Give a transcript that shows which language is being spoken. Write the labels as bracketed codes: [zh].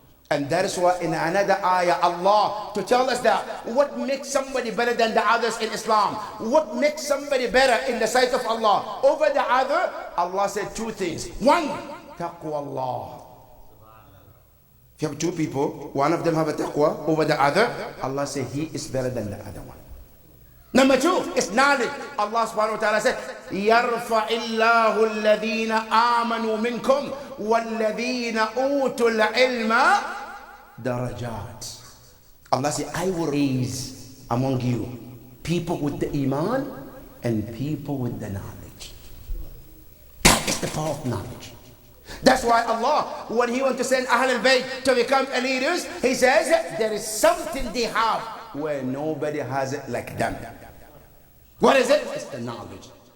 [en] And that is why in another ayah, Allah to tell us that what makes somebody better than the others in Islam, what makes somebody better in the sight of Allah over the other, Allah said two things. One, taqwa Allah. If you have two people, one of them have a taqwa over the other, Allah said he is better than the other one. Number two is knowledge. [ar] Allah subhanahu wa ta'ala said, يَرْفَعِ اللَّهُ الَّذِينَ آمَنُوا مِنْكُمْ وَالَّذِينَ أُوتُوا الْعِلْمَ darajat. [en] Allah said, I will raise among you people with the iman and people with the knowledge. That is the power of knowledge. That's why Allah, when he wants to send Ahlul Bayt to become leaders, he says there is something they have where nobody has it like them. What is it? It's the knowledge.